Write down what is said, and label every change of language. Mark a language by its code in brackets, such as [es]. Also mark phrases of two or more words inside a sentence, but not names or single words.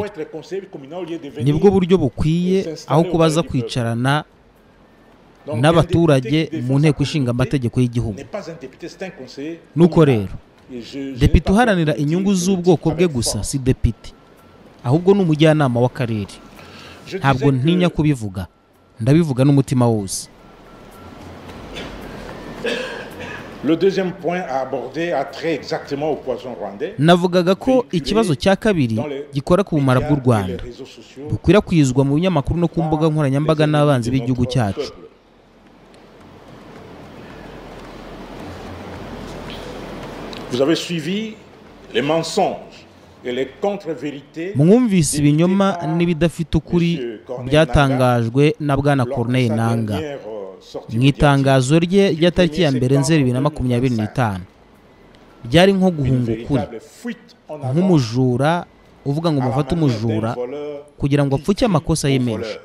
[rw] Nibwo buryo bukwiye aho kubaza kwicarana n'abaturage mu nteko ishinga amategeko y'igihugu. Nuko rero depite uharanira inyungu z'ubwoko bwe gusa si depite, ahubwo ni umujyanama w'akarere. Ntabwo ntinya kubivuga, ndabivuga n'umutima wose. [fr] Le deuxième point à aborder a trait exactement au poison rwandais. [rw] Navugaga ko ikibazo cya kabiri gikora ku bumara bw'u Rwanda bukwirakwizwa mu binyamakuru no ku mbuga nkoranyambaga n'abanzi b'igihugu cyacu. [fr] Vous avez suivi les mensonges et les contre-vérités. [rw] Mwumvise ibinyoma n'ibidafite ukuri byatangajwe na Bwana Corneille Nangaa mu itangazo rye rya tariki ya mbere Nzeri 2025. Byari nko guhunga ukuri, nk'umujura uvuga ngo mufate umujura kugira ngo apfuke amakosa ye menshi.